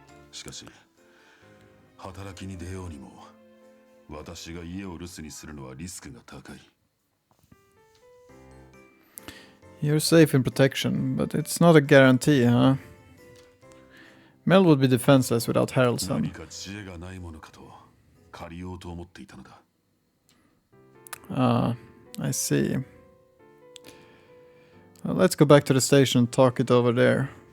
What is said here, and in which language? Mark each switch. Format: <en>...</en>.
<ja>しかし、働きに出ようにも、私が家を留守にするのはリスクが高い。</ja> <en>You're safe in protection, but it's not a guarantee, huh? Mel would be defenseless without Harrelson.</en> <ja>何か知恵がないものかと借りようと思っていたのだ。</ja> <en>I see. Well, let's go back to the station and talk it over there.</en>